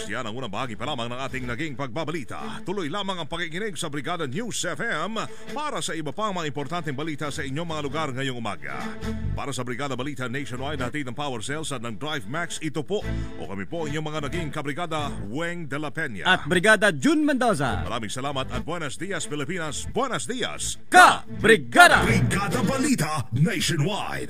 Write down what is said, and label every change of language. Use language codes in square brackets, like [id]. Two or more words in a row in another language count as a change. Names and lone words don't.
[tl] Yan ang unang bahagi pa lamang ng ating naging pagbabalita. Tuloy lamang ang pakikinig sa Brigada News FM para sa iba pang mga importanteng balita sa inyong mga lugar ngayong umaga. Para sa Brigada Balita Nationwide, natin ng Power Cells at ng Drive Max, ito po o kami po inyong mga naging kabrigada Weng de la Peña At Brigada June Mendoza. Maraming salamat at [es] buenos dias Pilipinas, buenos dias [tl] Ka Brigada! Brigada Balita Nationwide.